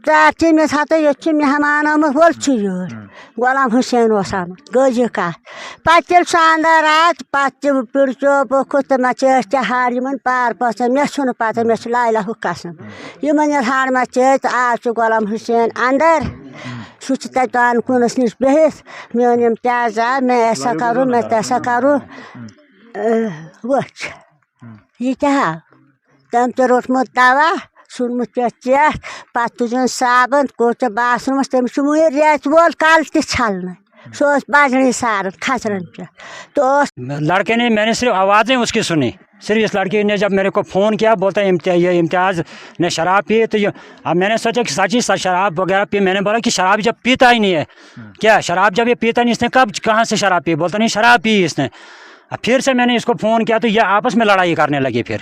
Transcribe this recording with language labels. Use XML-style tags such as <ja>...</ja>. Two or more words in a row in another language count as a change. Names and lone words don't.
<ks>دارچی مےٚ ہسا ییٚتہِ چھُ مہمان آمُت وَل چھُ یور غلام حُسین اوس آمُت گٔے یہِ کَتھ پتہٕ ییٚلہِ سُہ اندر آو پتہٕ تہِ پِرژو بوٚکُت تہٕ مَچٲیس ژےٚ ہاڑ یِمن پار پٲژن مےٚ چھُنہٕ پتہ مےٚ چھُ لالہُک قسم یِمن ییٚلہِ ہاڑ مَچٲے تہٕ آو سُہ غلام حُسین اندر سُہ چھُ تَتہِ دانہٕ کوٗنس نِش بِہِتھ میون اِمتیاز آو</ks> <ur>میں ایسا کرو میں تیسا کرو</ur> <ks>وٕچھ یہِ کیٛاہ آو تٔمۍ تہِ روٚٹمُت دوا ژھُنمُت پٮ۪ٹھ ژیٹھ پتہٕ تُجُن صابن کوٚر ژےٚ باتھ روٗمس تٔمِس چھُ وٕنہِ رٮ۪تھ وول کَلہٕ تہِ چھلنہٕ سُہ اوس بجرٕے ساران کھچرن پٮ۪ٹھ تو</ks> <ur>لڑکے نے میں نے صرف آوازیں اس کی سنی صرف اس لڑکی نے جب میرے کو فون کیا بولتا ہے یہ امتیاز نے شراب پی تو اب میں نے سوچا کہ سچی شراب وغیرہ پی میں نے بولا کہ شراب جب پیتا ہی نہیں ہے کیا شراب جب یہ پیتا نہیں اس نے کہاں سے شراب پی بولتا نہیں شراب پی اس نے اب پھر سے میں نے اس کو فون کیا تو یہ آپس میں لڑائی کرنے لگی پھر</ur>